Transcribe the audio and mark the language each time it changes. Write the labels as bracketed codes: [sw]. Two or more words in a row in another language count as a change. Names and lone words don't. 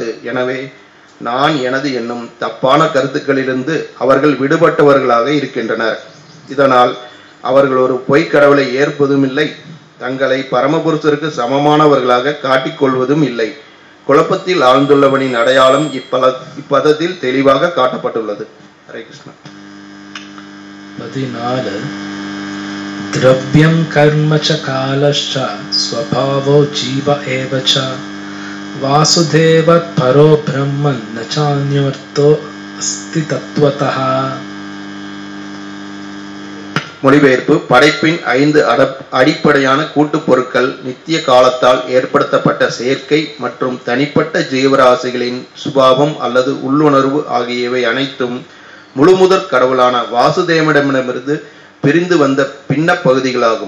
[ta] எனவே நான் எனது என்னும் தப்பான கருத்துக்களிலிருந்து அவர்கள் விடுபட்டவர்களாக இருக்கின்றனர். இதனால் அவர்கள் ஒரு பொய்க் கடவுளை ஏற்பதும் இல்லை, தங்களை பரமபுருஷருக்கு சமமானவர்களாக காட்டிக்கொள்வதும் இல்லை. குழப்பத்தில் ஆழ்ந்துள்ளவனின் அடையாளம் இப்பதத்தில் தெளிவாக காட்டப்பட்டுள்ளது. ஹரே கிருஷ்ணா. 14. [sa] द्रव्यं कर्म च कालश्च स्वभावो जीव एव च वासुदेवः परो ब्रह्मन् न चान्योऽर्थो अस्ति तत्त्वतः. [ta] மொழிபெயர்ப்பு. படைப்பின் 5 அடிப்படையான கூட்டுப் பொருட்கள் நித்திய காலத்தால் ஏற்படுத்தப்பட்ட சேர்க்கை மற்றும் தனிப்பட்ட ஜீவராசிகளின் சுபாவம் அல்லது உள்ளுணர்வு ஆகியவை அனைத்தும் முழுமுதற் கடவுளான வாசுதேவனிடமிருந்து பிரிந்து வந்த பின்ன பகுதிகளாகும்.